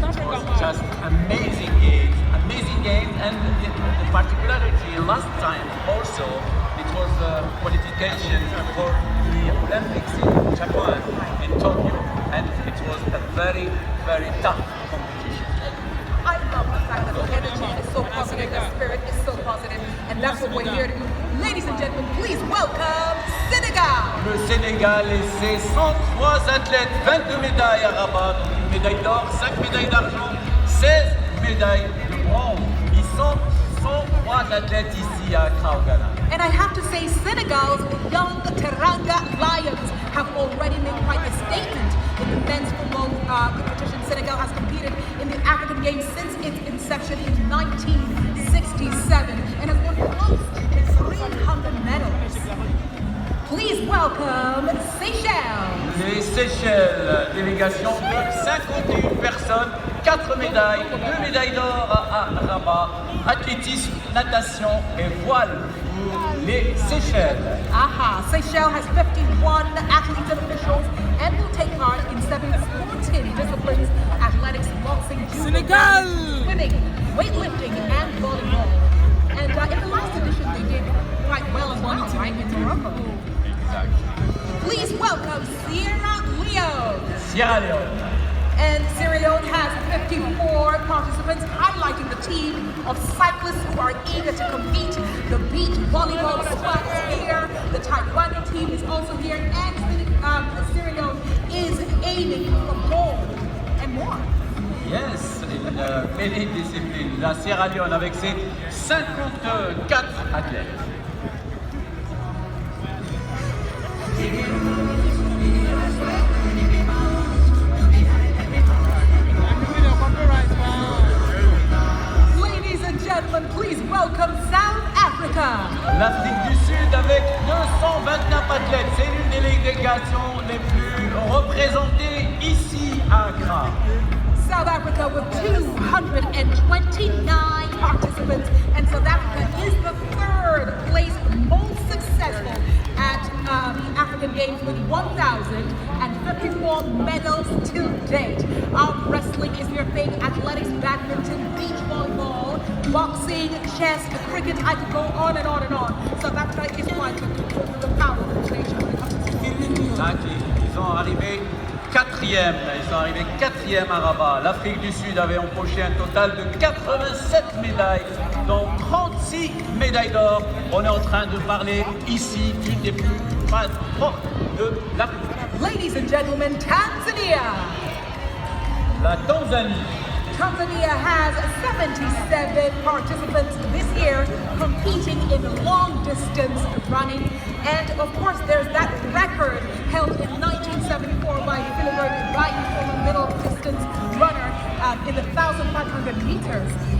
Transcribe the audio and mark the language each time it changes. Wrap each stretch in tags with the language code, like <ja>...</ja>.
<en>It was just amazing games, and the particularity last time also, it was qualification for the Olympics in Japan, in Tokyo, and it was a very, very tough competition. I love the fact that the energy is so positive, the spirit is so positive, and that's what we're here to do. Ladies and gentlemen, please welcome Senegal.</en> <fr>Le Sénégal et ses 103 athlètes, 22 médailles à Rabat, donc une médaille d'or, 5 médailles d'argent, 16 médailles de bronze. Ils sont 103 athlètes ici à Accra, au Ghana.</fr> <en>And I have to say, Senegal's young Teranga Lions have already made quite a statement in the men's football competition. Senegal has competed in the African Games since its inception in 1967 and has won close to 300 medals. Please welcome Seychelles.</en> <fr>Les Seychelles, délégation de 51 personnes, 4 médailles, 2 médailles d'or à Rabat, athlétisme, natation et voile pour les Seychelles.</fr> <en>Aha, Seychelles has 51 athletes and officials and will take part in 7 sporting disciplines boxing, judo, Senegal! swimming, weightlifting, and volleyball. And in the last edition, they did quite well as well, right, in Morocco. Please welcome Sierra Leone. Sierra Leone. And Sierra Leone has 54 participants, highlighting the team of cyclists who are eager to compete. The beach volleyball squad is here. The taekwondo team is also here. And Sierra Leone is aiming for gold and more. Yes,</en> <fr>une belle discipline. La Sierra Leone avec ses 54 athlètes.</fr> <en>Ladies and gentlemen, please welcome South Africa.</en> <fr>L'Afrique du Sud avec 229 athlètes. C'est l'une des délégations les plus représentées ici à Accra.</fr> <en>South Africa with 229 participants, and South Africa is the third place most successful at the African Games with 1,054 medals to date. Wrestling is your thing, athletics, badminton, beach volleyball, boxing, chess, cricket. I could go on and on and on. South Africa is quite the powerful nation when it comes to Exactly.</en> <fr>Ils sont arrivés quatrième. Ils sont arrivés quatrième à Rabat. L'Afrique du Sud avait empoché un total de 87 médailles, dont 36 médailles d'or. On est en train de parler ici d'une des plus fortes de l'Afrique.</fr> <en>Ladies and gentlemen, Tanzania.</en> <fr>La Tanzanie.</fr> <en>Tanzania has 77 participants this year competing in long distance running. And of course, there's that record held in 1974 by Philibert Bayi, former middle distance runner, in the 1,500 meters.</en>